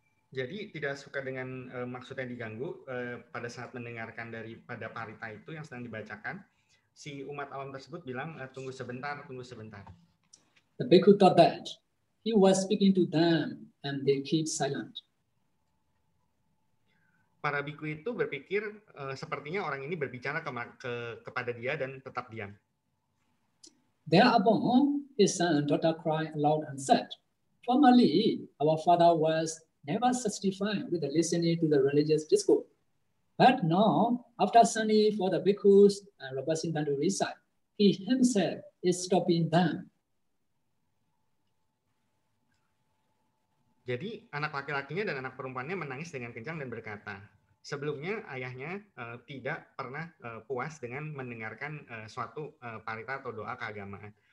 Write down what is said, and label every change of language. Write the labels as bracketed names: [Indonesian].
[Indonesian] Jadi tidak suka dengan maksudnya diganggu pada saat mendengarkan daripada parita itu yang sedang dibacakan, si umat awam tersebut bilang, tunggu sebentar, tunggu sebentar. [English] The bhikkhu thought that he was speaking to them and they keep silent. [Indonesian] Para bhikkhu itu berpikir sepertinya orang ini berbicara kepada dia dan tetap diam. [English] Thereupon, his son and daughter cried aloud and said, formerly, our father was never satisfied with the listening to the religious discourse. But now, after sending for the bhikkhus and requesting them to recite, he himself is stopping them. [Indonesian] Jadi anak laki-lakinya dan anak perempuannya menangis dengan kencang dan berkata, sebelumnya ayahnya tidak pernah puas dengan mendengarkan suatu parita atau doa keagamaan.